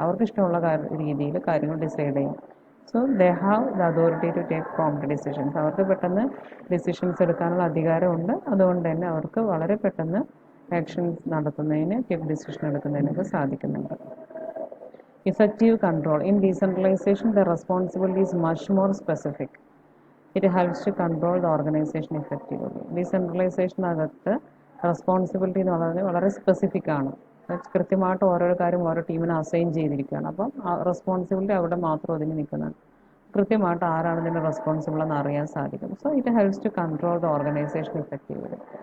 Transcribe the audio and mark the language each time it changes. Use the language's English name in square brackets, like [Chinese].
[Malayalam] അവർക്ക് ഇഷ്ടമുള്ള രീതിയിൽ കാര്യങ്ങൾ ഡിസൈഡ് ചെയ്യും. [English] So they have the authority to take prompt decisions. [Malayalam] അവർക്ക് പെട്ടെന്ന് ഡിസിഷൻസ് എടുക്കാനുള്ള അധികാരമുണ്ട്. അതുകൊണ്ട് തന്നെ അവർക്ക് വളരെ പെട്ടെന്ന് ആക്ഷൻസ് നടത്തുന്നതിന്, ക്വിക്ക് ഡിസിഷൻ എടുക്കുന്നതിനൊക്കെ സാധിക്കുന്നുണ്ട്. [English] Effective control. In decentralization, the responsibility is much more specific. It helps to control the organization effectively. [Malayalam] ഡീസെൻട്രലൈസേഷനകത്ത് responsibility എന്ന് പറയുന്നത് വളരെ സ്പെസിഫിക് ആണ്. കൃത്യമായിട്ട് ഓരോ കാര്യം ഓരോ ടീമിന് അസൈൻ ചെയ്തിരിക്കുകയാണ്. അപ്പം ആ റെസ്പോൺസിബിലിറ്റി അവിടെ മാത്രം ഒതുങ്ങി നിൽക്കുന്നതാണ്. കൃത്യമായിട്ട് ആരാണ് ഇതിന് റെസ്പോൺസിബിൾ എന്ന് അറിയാൻ സാധിക്കും. [English] So it helps to control the organisation effectively.